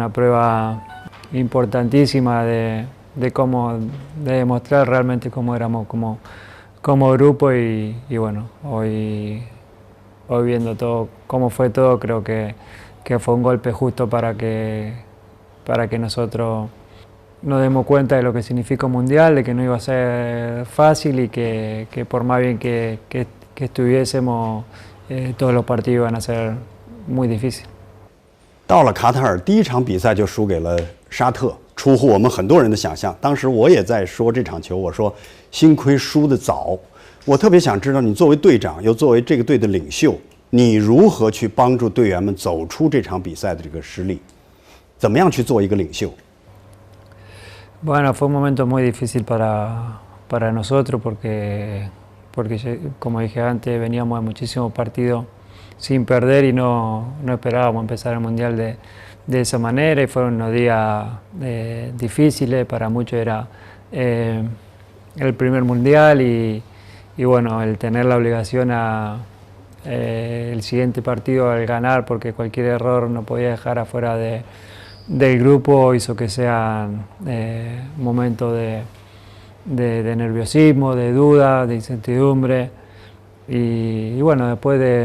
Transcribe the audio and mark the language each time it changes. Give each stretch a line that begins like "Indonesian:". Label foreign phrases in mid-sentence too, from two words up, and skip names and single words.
Spanish: una prueba importantísima de demostrar realmente cómo éramos como grupo y bueno, hoy viendo todo cómo fue todo, creo que fue un golpe justo para que nosotros nos demos cuenta de lo que significa un mundial, de que no iba a ser fácil y que por más bien que estuviésemos, todos los partidos iban a ser muy difíciles.
Chinese: 到了卡塔尔，第1场比赛就输给了沙特，出乎我们很多人的想象。当时我也在说这场球，我说幸亏输得早。我特别想知道，你作为队长，又作为这个队的领袖，你如何去帮助队员们走出这场比赛的这个失利？怎么样去做一个领袖？
Spanish: Bueno, fue un momento muy difícil para nosotros porque como dije antes, veníamos de muchísimos partidos sin perder y no esperábamos empezar el Mundial de esa manera y fueron unos días difíciles, para muchos era el primer Mundial y bueno, el tener la obligación el siguiente partido al ganar porque cualquier error no podía dejar afuera del grupo hizo que sean momentos de nerviosismo, de duda, de incertidumbre y bueno, después